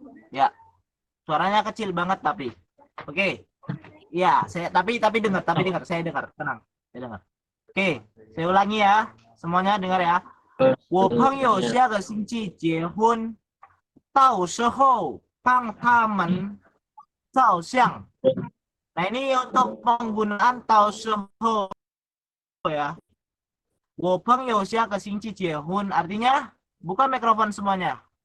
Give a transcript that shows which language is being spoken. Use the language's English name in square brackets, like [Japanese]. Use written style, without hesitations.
[Indonesian] Ya. Suaranya kecil banget tapi. Oke. Ya, tapi dengar, saya dengar. Tenang. Saya dengar. Oke, saya ulangi ya. Semuanya dengar ya. [Chinese] 我朋友下个星期结婚，到时候帮他们照相。 [Indonesian] Nah, ini untuk penggunaan [Chinese] 到时候 [Indonesian] ya. [Chinese] 我朋友下个星期结婚 [Indonesian] artinya buka mikrofon semuanya.